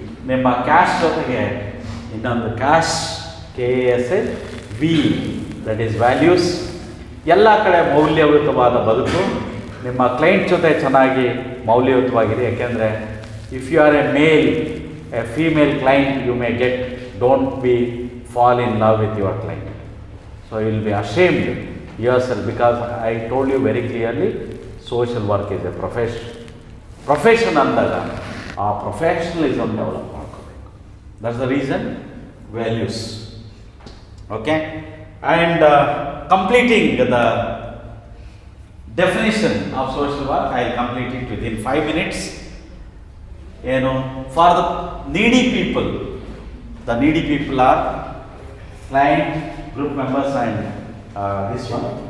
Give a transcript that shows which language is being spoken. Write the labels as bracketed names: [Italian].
[Kannada] ನಿಮ್ಮ ಕ್ಯಾಶ್ ಜೊತೆಗೆ ಇನ್ನೊಂದು cash, KASH-V, [English] That is values. [Kannada] ಎಲ್ಲ ಕಡೆ ಮೌಲ್ಯಯುತವಾದ ಬದುಕು. ನಿಮ್ಮ ಕ್ಲೈಂಟ್ ಜೊತೆ ಚೆನ್ನಾಗಿ ಮೌಲ್ಯಯುತವಾಗಿರಿ. ಯಾಕೆಂದರೆ [English] If you are a male, a female client you may get, don't be fall in love with your client. So you will be ashamed yourself, because I told you very clearly, social work is a profession [Kannada] ಅಂದಾಗ ಆ professionalism develop ಮಾಡ್ಕೋಬೇಕು. [English] That's the reason values. Okay, and completing the definition of social work, I will complete it within 5 minutes. [Kannada] ಏನು? [English] For the needy people. The needy people are client, group members and this one.